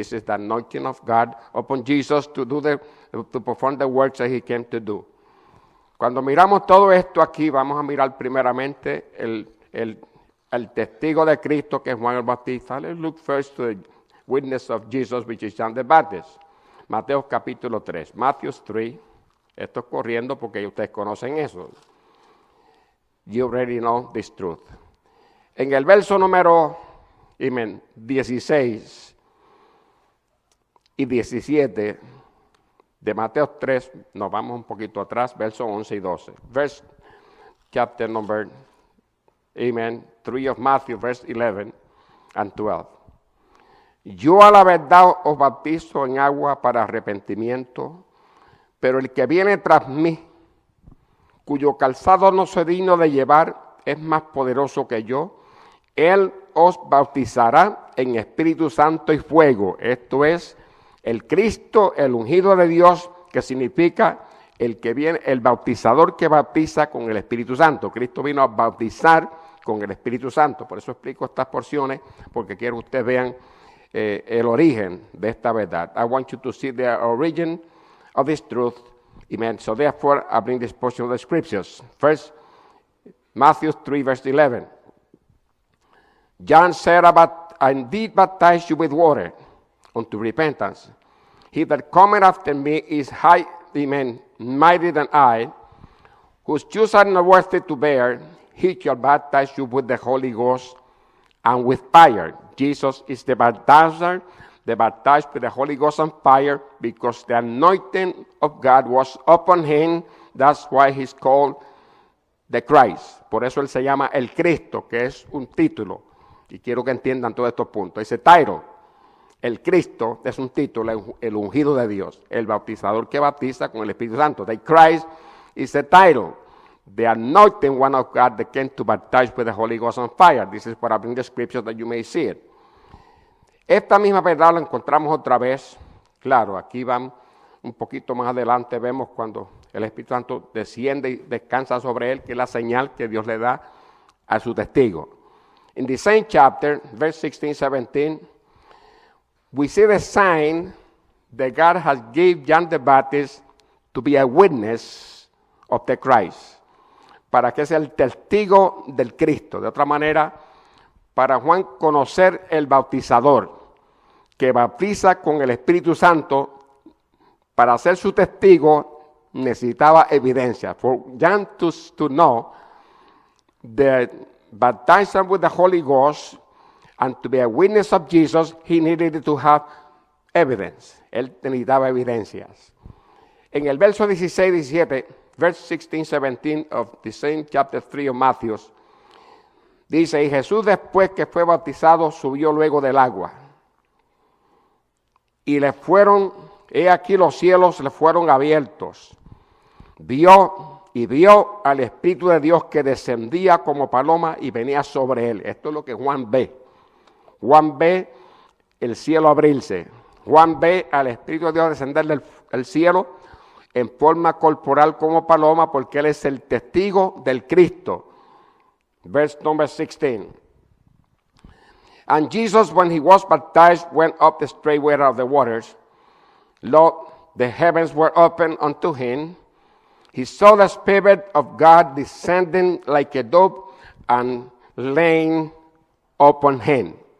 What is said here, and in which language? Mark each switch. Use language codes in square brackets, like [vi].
[en] This is the anointing of God upon Jesus to perform the works that he came to do. [es] Cuando miramos todo esto aquí, vamos a mirar primeramente el testigo de Cristo, que es Juan el Bautista. [en] Let's look first to the witness of Jesus, which is John the Baptist. [es] Mateo capítulo 3. [en] Matthew 3. [es] Esto es corriendo porque ustedes conocen eso. [en] You already know this truth. [es] En el verso número 16 y 17 de Mateo 3, nos vamos un poquito atrás, versos 11 y 12. [en] Verse chapter number 3 of Matthew, verse 11 and 12. [es] Yo a la verdad os bautizo en agua para arrepentimiento, pero el que viene tras mí, cuyo calzado no soy digno de llevar, es más poderoso que yo. Él os bautizará en Espíritu Santo y fuego. Esto es el Cristo, el ungido de Dios, que significa el que viene, el bautizador que bautiza con el Espíritu Santo. Cristo vino a bautizar con el Espíritu Santo. Por eso explico estas porciones, porque quiero que ustedes vean el origen de esta verdad. [en] I want you to see the origin of this truth. Amen. So therefore, I bring this portion of the scriptures. First, Matthew 3, verse 11. John said, I indeed baptize you with water unto repentance. He that cometh after me is mightier than I, whose shoes are not worthy to bear. He shall baptize you with the Holy Ghost and with fire. Jesus is the baptizer the baptized with the Holy Ghost and fire, because the anointing of God was upon him. That's why he's called the Christ. [es] Por eso él se llama el Cristo, que es un título. Y quiero que entiendan todos estos puntos. Dice title. El Cristo es un título, el ungido de Dios, el bautizador que bautiza con el Espíritu Santo. [en] The Christ is the title. The anointed one of God that came to baptize with the Holy Ghost and fire. This is what I bring the scripture that you may see it. [es] Esta misma verdad la encontramos otra vez. Claro, aquí van un poquito más adelante, vemos cuando el Espíritu Santo desciende y descansa sobre él, que es la señal que Dios le da a su testigo. [en] In the same chapter, verse 16, 17, we see the sign that God has given John the Baptist to be a witness of the Christ. [es] Para que sea el testigo del Cristo. De otra manera, para Juan conocer el bautizador, que bautiza con el Espíritu Santo, para ser su testigo, necesitaba evidencia. [en] For John to know the baptized with the Holy Ghost and to be a witness of Jesus, he needed to have evidence. [es] Él necesitaba evidencias. En el verso 16, 17, [en] verse 16, 17 of the same chapter 3 of Matthew, [es] dice, y Jesús después que fue bautizado subió luego del agua. Y le fueron, he aquí los cielos le fueron abiertos. Vio al Espíritu de Dios que descendía como paloma y venía sobre él. Esto es lo que Juan ve. Juan ve el cielo abrirse. Juan ve al Espíritu de Dios descender del cielo en forma corporal como paloma, porque él es el testigo del Cristo. [en] Verse number 16. And Jesus, when he was baptized, went up the straightway out of the waters. Lo, the heavens were opened unto him. He saw the Spirit of God descending like a dove and laying upon him.